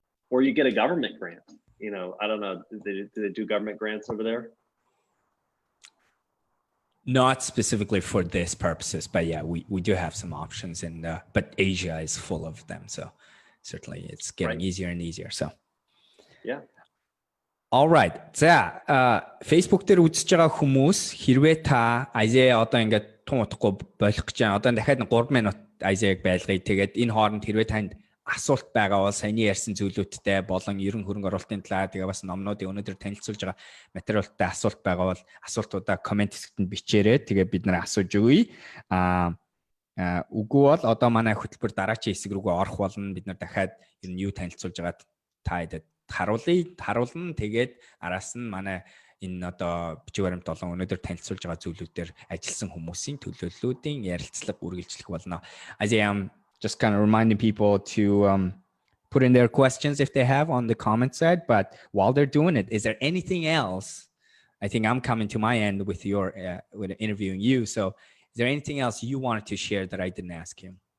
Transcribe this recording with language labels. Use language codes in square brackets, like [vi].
[en] Or you get a government grant. You know, I don't know, do they do government grants over there? Not specifically for this purposes, but yeah, we do have some options, and but Asia is full of them, so certainly it's getting easier and easier. So yeah. All right. [mn] За Facebook дээр үзэж байгаа хүмүүс хэрвээ та Isaiah одоо ингээд тун утахгүй болох гэж байна. Одоо дахиад 3 минут Isaiah-г байлгая. Тэгээд энэ хооронд хэрвээ танд асуулт байгаа бол саяны ярьсан зүйлүүдтэй болон ерөн хөрөнгө оруулалтын талаар тэгээ бас номнуудын өнөөдөр танилцуулж байгаа материалтай асуулт байгаа бол асуултуудаа комент хэсэгт бичээрэй. Тэгээ бид нараа асууж өгье. Үгүй бол одоо манай хөтөлбөр дараачийн хэсэг рүүгээ орох болно. Бид нар дахиад ер нь юу танилцуулж байгааг та харуулна. Тэгээд араас нь манай энэ одоо бичиг баримт болон өнөөдөр танилцуулж байгаа зүйлүүдээр ажилласан хүмүүсийн төлөөллүүдийн ярилцлага үргэлжлэх болно. [en] As I am just kind of reminding people to put in their questions if they have on the comment side. But while they're doing it, is there anything else? I think I'm coming to my end with with interviewing you. So is there anything else you wanted to share that I didn't ask you?